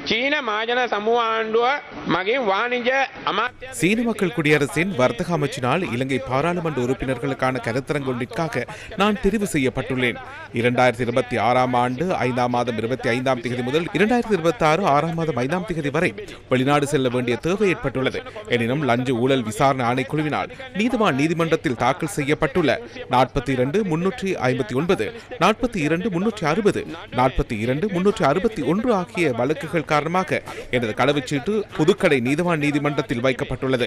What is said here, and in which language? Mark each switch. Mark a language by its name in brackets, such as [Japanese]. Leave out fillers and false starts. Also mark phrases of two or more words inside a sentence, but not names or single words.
[Sinhala] චීන මාජන සමූහ ආණ්ඩුව මගින් වාණිජ්‍ය අමාත්‍ය [Tamil] சீன மக்கள் குடியரசின் வர்த்தக அமைச்சினால் இலங்கை பாராளுமன்ற உறுப்பினர்களுக்கான கருத்தரங்கொன்றிற்காக நான் தெரிவு செய்யப்பட்டுள்ளேன். 2026 ஆண்டு 5ஆம் மாதம் 25ஆம் தேதி முதல் 2026 6ஆம் மாதம் 5ஆம் தேதி வரை வெளிநாடு செல்ல வேண்டிய தேவை ஏற்பட்டுள்ளது. எனினும் லஞ்ச ஊழல் விசாரணை ஆணைக்குழுவினால் நீதிவான் நீதிமன்றத்தில் தாக்கல் செய்யப்பட்டுள்ள 42,359, 42,360, 42,361 ஆகிய வழக்குகள் காரணமாக எனது கடவுச்சீட்டு புதுக்கடை நீதிவான் நீதிமன்றத்தில் வைக்கப்பட்டுள்ளது.